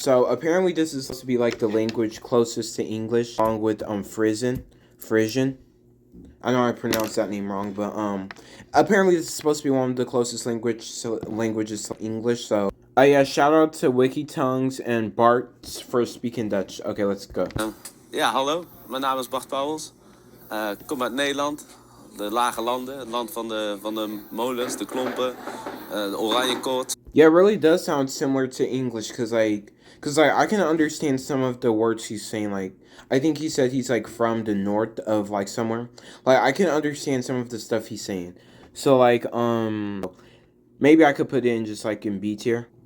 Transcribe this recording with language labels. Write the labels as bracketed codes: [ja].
[en] So apparently this is supposed to be like the language closest to English, along with Frisian. I know I pronounced that name wrong, but apparently this is supposed to be one of the closest languages to English. So yeah, shout out to WikiTongues and Bart for speaking Dutch. Okay, let's go. [nl] Ja, hallo. Mijn naam is Bart Pauwels. Ik kom uit Nederland. De lage landen, het land van de molens, de klompen, de oranje koorts. [en] Yeah, it really does sound similar to English, cause I can understand some of the words he's saying. Like, I think he said he's like from the north of like somewhere. Like, I can understand some of the stuff he's saying. So like, maybe I could put it in just like in B tier.